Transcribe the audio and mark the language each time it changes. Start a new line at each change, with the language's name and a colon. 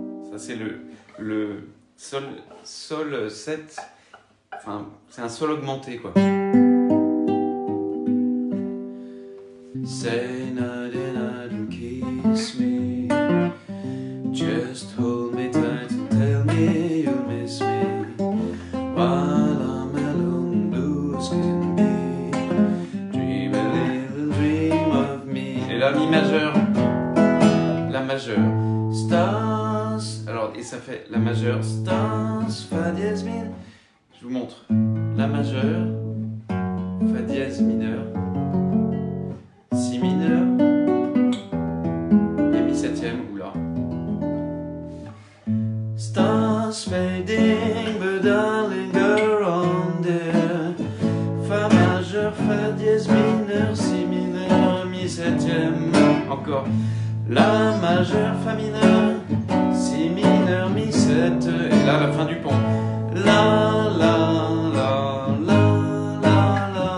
French: Ça c'est le sol 7. Enfin, c'est un sol augmenté quoi.
English: Say night and kiss me, just hold me tight and tell me you'll miss me, while I'm alone, blue as can be, dream a little dream of me.
French: Et là, mi majeur, la majeure, stars, alors, et ça fait la majeure, stars, fa dièse mineur, je vous montre, la majeure, fa dièse mineur, si mineur et mi septième, oula.
English: Stars fading but I linger on there.
French: Fa majeur, fa dièse mineur, si mineur, mi septième. Encore. La majeure, fa mineur, si mineur, mi sept. Et là la fin du pont. La la la la la la.